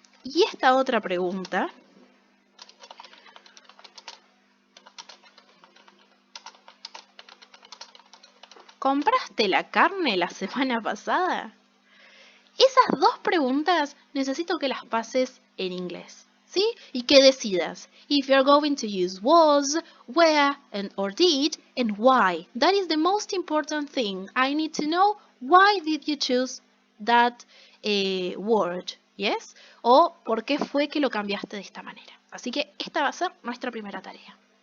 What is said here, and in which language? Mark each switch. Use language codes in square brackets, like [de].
[es] Y esta otra pregunta, ¿compraste la carne la semana pasada? Esas dos preguntas necesito que las pases en inglés, ¿sí? [en] Y que decidas if you're going to use was, where, or did, and why. That is the most important thing. [es] I need to know why did you choose that word, yes? O por qué fue que lo cambiaste de esta manera. Así que esta va a ser nuestra primera tarea.